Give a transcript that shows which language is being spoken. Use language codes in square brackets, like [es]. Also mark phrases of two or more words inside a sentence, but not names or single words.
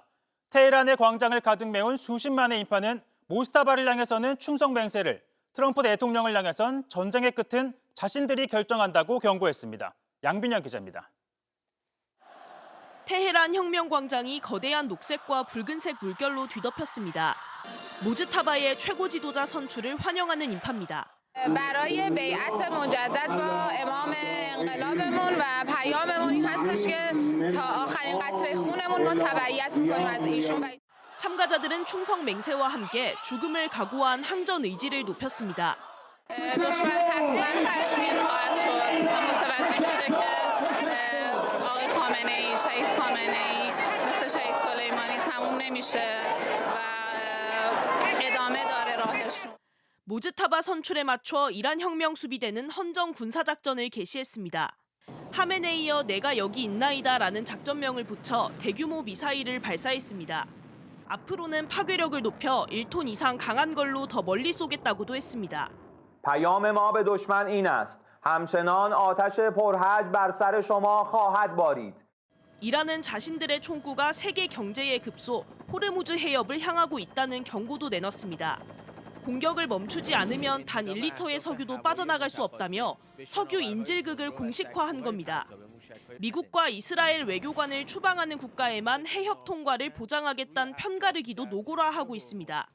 [ko] 테헤란의 광장을 가득 메운 수십만의 인파는 모스타바를 향해서는 충성 맹세를, 트럼프 대통령을 향해선 전쟁의 끝은 자신들이 결정한다고 경고했습니다. 양빈영 기자입니다. 테헤란 혁명광장이 거대한 녹색과 붉은색 물결로 뒤덮였습니다. 모즈타바의 최고 지도자 선출을 환영하는 인파입니다. [fa] برای بیعت مجدد با امام انقلابمون و پیاممون این هستش که تا آخرین قطره خونمون ما تبعیت می‌کنیم از ایشون. [ko] 참가자들은 충성 맹세와 함께 죽음을 각오한 항전 의지를 높였습니다. [fa] دشمن حتما خشمگین خواهد شد و متوجه میشه که آقای خامنه‌ای شهید خامنه‌ای مثل شهید سلیمانی تموم نمیشه و ادامه داره راهشون. [ko] 모즈타바 선출에 맞춰 이란 혁명 수비대는 헌정 군사작전을 개시했습니다. 하메네이여 내가 여기 있나이다라는 작전명을 붙여 대규모 미사일을 발사했습니다. 앞으로는 파괴력을 높여 1톤 이상 강한 걸로 더 멀리 쏘겠다고도 했습니다. [fa] پیام ما به دشمن این است. همچنان آتش پرحجم بر سر شما خواهد بارید. [ko] 이란은 자신들의 총구가 세계 경제의 급소 호르무즈 해협을 향하고 있다는 경고도 내놨습니다. 공격을 멈추지 않으면 단 1리터의 석유도 빠져나갈 수 없다며 석유 인질극을 공식화한 겁니다. 미국과 이스라엘 외교관을 추방하는 국가에만 해협 통과를 보장하겠다는 편가르기도 노골화하고 있습니다.